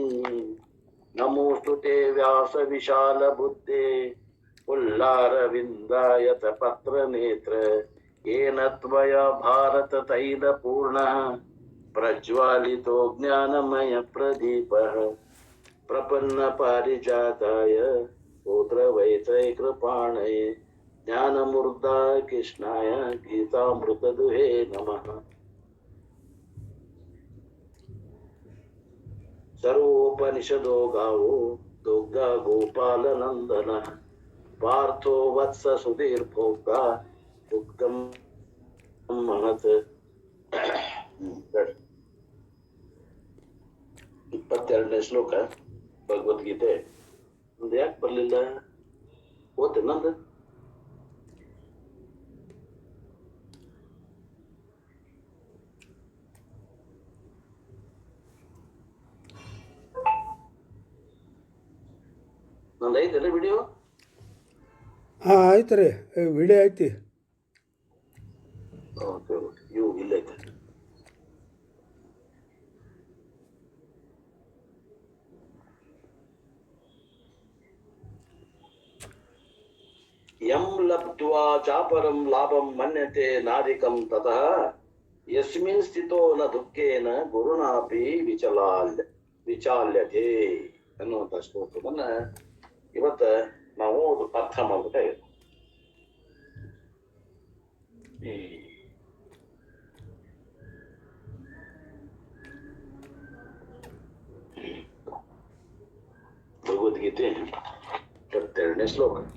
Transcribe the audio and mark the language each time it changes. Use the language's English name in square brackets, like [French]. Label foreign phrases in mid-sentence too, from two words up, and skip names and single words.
[Sanskrit] नमोऽस्तु ते व्यासविशालबुद्धे पुल्लारविन्दायत पत्रनेत्र येन त्वया भारततैलपूर्णः प्रज्वालितो ज्ञानमयप्रदीपः प्रपन्नपारिजाताय पुत्रवैत्रैकृपाणये ज्ञानमूर्धाय कृष्णाय गीतामृतदुहे नमः। सर्वोपनिषदो गावो दुग्धा गोपालनन्दनः पार्थो वत्स सुधीर्भोक्ता दुग्धं महत्। [Kannada] 22ನೇ ಶ್ಲೋಕ ಭಗವದ್ಗೀತೆ. ಒಂದು ಯಾಕೆ ಬರ್ಲಿಲ್ಲ? ಓದ್ತೇನೆ ನಂದು. ನಂದು ಐತಲ್ಲ ವಿಡಿಯೋ? ಹಾಂ ಆಯ್ತು ರೀ, ವಿಡಿಯೋ ಐತಿ. [English] okay okay, [Kannada] ಇವು ಇಲ್ಲೈತೆ. [Sanskrit] ಯಂ ಲಬ್ಧ್ವಾ ಚಾಪರಂ ಲಾಭಂ ಮನ್ಯತೆ ನಾಧಿಕಂ ತತಃ ಯಸ್ಮಿನ್ ಸ್ಥಿತೋ ನ ದುಃಖೇನ ಗುರುಣಾಪಿ ವಿಚಾಲ್ಯತೆ [Kannada] ಅನ್ನುವಂಥ ಶ್ಲೋಕವನ್ನ ಇವತ್ತ ನಾವು ಅರ್ಥ ಮಾಡ್ಬೇಕಾಗಿದೆ. ಭಗವದ್ಗೀತೆ 22ನೇ ಶ್ಲೋಕ.